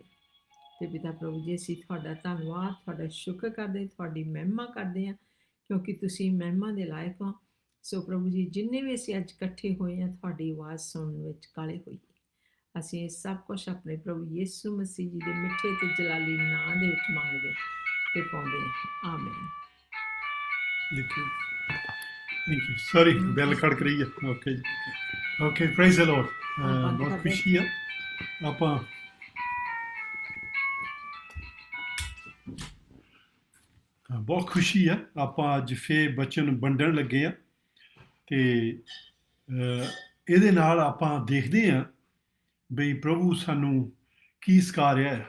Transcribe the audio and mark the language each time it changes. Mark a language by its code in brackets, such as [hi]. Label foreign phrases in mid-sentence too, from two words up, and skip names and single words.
[pa] ਤੇ ਪਿਤਾ ਪ੍ਰਭੂ ਜੀ, ਅਸੀਂ ਤੁਹਾਡਾ ਧੰਨਵਾਦ, ਤੁਹਾਡਾ ਸ਼ੁਕਰ ਕਰਦੇ, ਤੁਹਾਡੀ ਮਹਿਮਾ ਕਰਦੇ ਹਾਂ, ਕਿਉਂਕਿ ਤੁਸੀਂ ਮਹਿਮਾ ਦੇ ਲਾਇਕ ਹੋ। ਸੋ ਪ੍ਰਭੂ ਜੀ, ਜਿੰਨੇ ਵੀ ਅਸੀਂ ਅੱਜ ਇਕੱਠੇ ਹੋਏ ਹਾਂ ਤੁਹਾਡੀ ਆਵਾਜ਼ ਸੁਣਨ ਵਿੱਚ ਕਾਲੇ ਹੋਈਏ। ਅਸੀਂ ਇਹ ਸਭ ਕੁਝ ਆਪਣੇ ਪ੍ਰਭੂ ਯਿਸੂ ਮਸੀਹ ਜੀ ਦੇ ਮਿੱਠੇ ਤੇ ਜਲਾਲੀ ਨਾਂ ਦੇ ਵਿੱਚ ਮੰਗਦੇ ਤੇ ਪਾਉਂਦੇ ਹਾਂ। ਆਮੀਨ। [en] Thank you. Sorry, bell [pa] ਖੜਕ ਰਹੀ ਹੈ। [en] Okay. Okay, praise the Lord. [pa] ਬਹੁਤ ਖੁਸ਼ੀ ਆ ਆਪਾਂ ਬਹੁਤ ਖੁਸ਼ੀ ਆ ਆਪਾਂ ਅੱਜ ਫੇਰ ਬਚਨ ਵੰਡਣ ਲੱਗੇ ਆ ਤੇ ਇਹਦੇ ਨਾਲ ਆਪਾਂ ਦੇਖਦੇ ਹਾਂ ਬਈ ਪ੍ਰਭੂ ਸਾਨੂੰ ਕੀ ਸਿਖਾ ਰਿਹਾ ਹੈ।